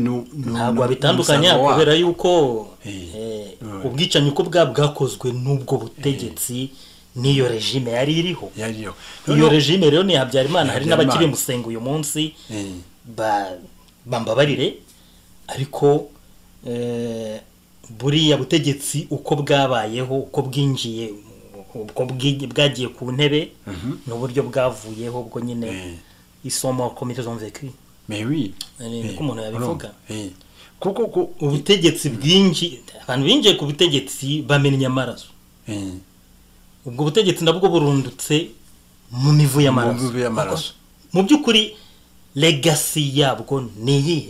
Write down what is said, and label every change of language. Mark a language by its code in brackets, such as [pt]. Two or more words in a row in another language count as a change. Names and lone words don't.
[rw] ntabwo wabitandukanya kubera yuko ubwicanyi uko bwakozwe n'ubwo butegetsi niyo regime yari iriho iyo regime rero ni Habyarimana hari n'abakiri musengo uyu munsi bambabarire ariko buriya butegetsi uko bwabayeho uko bwinjiye uko bwagiye ku ntebe n'uburyo bwavuyeho ubwo nyine isomo [fr] comité ont vécu mais oui [rw] niko umuntu yabivuga kuko ubutegetsi bwinji abantu binjiye ku butegetsi bamenye amaraso ubwo butegetsi ndabwo burundutse mu mivu y'amaraso. Mu mivu y'amaraso. Mu by'ukuri legacy yabwo ni iyihe?